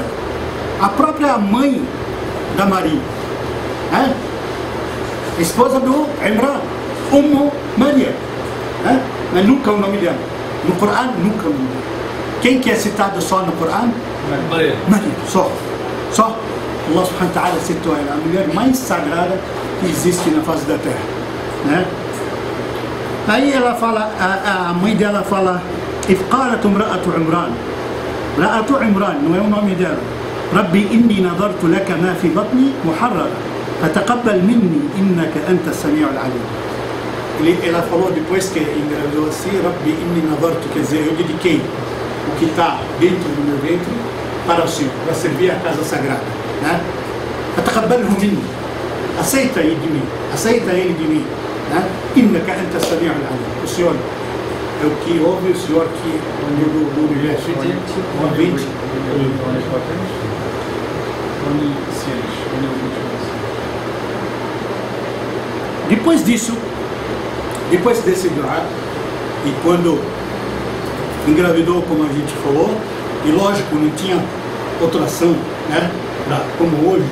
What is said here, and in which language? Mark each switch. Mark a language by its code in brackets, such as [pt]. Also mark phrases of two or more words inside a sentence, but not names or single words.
[pt] A própria mãe da Maria, né? A esposa do Imran, Maria, né? Mas nunca o nome dela. No Corão, nunca o nome dela. Quem que é citado só no Corão? Maria. Só. [ar] الله سبحانه وتعالى [pt] citou ela, a mulher mais sagrada que existe na face da terra, né? Aí ela fala, a mãe dela fala, [ar] إذ قالت امرأة عمران, [pt] não é o nome dela. [ar] ربي إني نظرت لك ما في بطني محررا فتقبل مني إنك أنت السميع العليم. [pt] Ela falou depois que engravidou assim, [ar] رب إني نذرت, [pt] quer dizer, eu dediquei o que está dentro do meu ventre para o Senhor, para servir a casa sagrada, né? [ar] فتقبله مني, [pt] aceita ele de mim, né? [ar] إنك أنت السميع العليم. [pt] O Senhor é o que ouve, o Senhor que do universo, o ambiente. Depois disso, depois desse dua, e quando engravidou, como a gente falou, e lógico, não tinha outra ação, né, como hoje.